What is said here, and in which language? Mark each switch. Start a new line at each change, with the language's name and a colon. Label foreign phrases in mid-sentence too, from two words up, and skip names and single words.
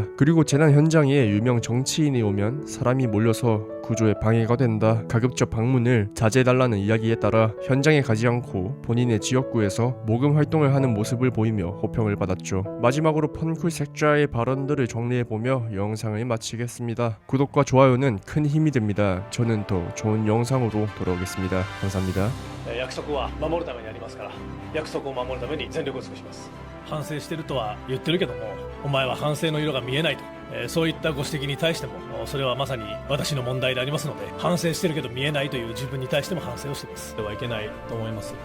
Korean: 그리고 재난 현장에 유명 정치인이 오면 사람이 몰려서 구조에 방해가 된다, 가급적 방문을 자제해달라는 이야기에 따라 현장에 가지 않고 본인의 지역구에서 모금 활동을 하는 모습을 보이며 호평을 받았죠. 마지막으로 펀쿨 색자의 발언들을 정리해보며 영상을 마치겠습니다. 구독과 좋아요는 큰 힘이 됩니다. 저는 더 좋은 영상으로 돌아오겠습니다. 감사합니다.
Japanese: 約束は守るためにありますから約束を守るために全力を尽くします。反省してるとは言ってるけどもお前は反省の色が見えないと、そういったご指摘に対してもそれはまさに私の問題でありますので反省してるけど見えないという自分に対しても反省をしています。ではいけないと思います。